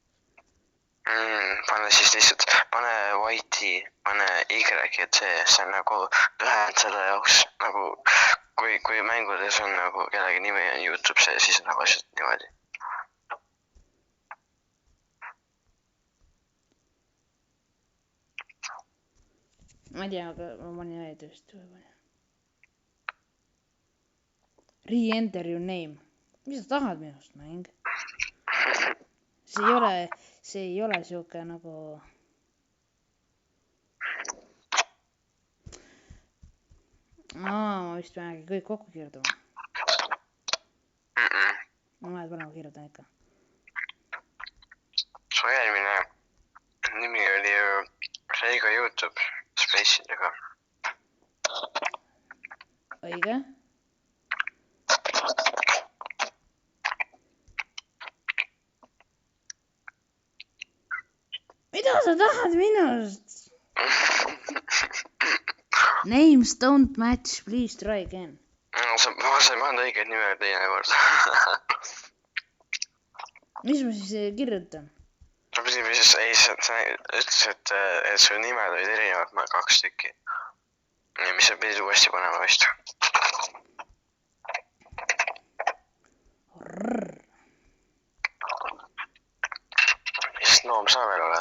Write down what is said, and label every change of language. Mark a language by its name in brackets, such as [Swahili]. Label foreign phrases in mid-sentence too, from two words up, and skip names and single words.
[Estonian] Pane siis lihtsalt, pane Whitey, pane Y ja C, see on nagu lühend selle jaoks, nagu kui mängudes on nagu kellegi nimi on YouTube see, siis on nagu asjad niimoodi. Ma ei tea, aga ma panin näitust. [English] Re-enter your name. [Estonian] Mis sa tahad minust, mäng? See ei ole siuke nagu... ma vist peangi kõik kokku kirjutama. Ma vahet parem kirjutan ikka. Su eelmine nimi oli ju Reigo YouTube space'idega. Õige? Mida sa tahad minust? [English] Names don't match, please try again. [Estonian] Sa ei pannud õiget nime teine kord. Mis ma siis kirjutan? Sa ütles, et su nimed olid erinevad, ma 2 tükki. Mis sa pidid uuesti panema vist? Mis loom sa veel oled?